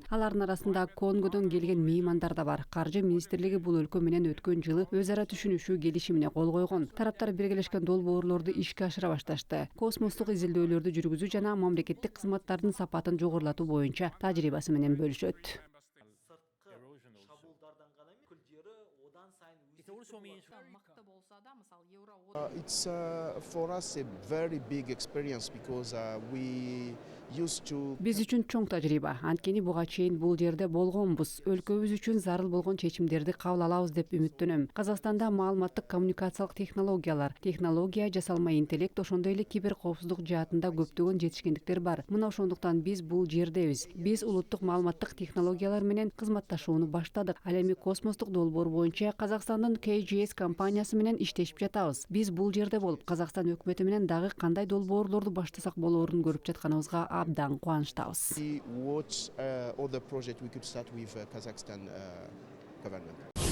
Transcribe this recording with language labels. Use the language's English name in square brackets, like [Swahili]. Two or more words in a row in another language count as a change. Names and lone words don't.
[Kyrgyz] Алардын арасында Конгодон келген меймандар да бар. Каржы министрлиги бул өлкө менен өткөн жылы өз ара түшүнүшүү келишимине кол койгон. Тараптар биргелешкен долбоорлорду ишке ашыра башташты. Космостук изилдөөлөрдү жүргүзүү жана мамлекеттик кызматтардын сапатын жогорулатуу боюнча тажрыйбасы менен бөлүшөт. [English] It's for us a very big experience because we used to. [Kyrgyz] Биз үчүн чоң тажрыйба. Анткени буга чейин бул жерде болгонбуз. Өлкөбүз үчүн зарыл болгон чечимдерди кабыл алабыз деп үмүттөнөм. Казакстанда маалыматтык коммуникациялык технология, жасалма интеллект, ошондой эле кибер коопсуздук жаатында көптөгөн жетишкендиктер бар. Мына ошондуктан биз бул жердебиз. Биз улуттук маалыматтык технологиялар менен кызматташууну баштадык. Ал эми космостук долбоор боюнча Казакстандын KGS компаниясы менен иштешип жатабыз. Биз бул жерде болуп, Казакстан өкмөтү менен дагы кандай долбоорлорду баштасак болоорун көрүп жатканыбызга абдан кубанычтабыз. [English] We watch other project we could start with Kazakhstan government.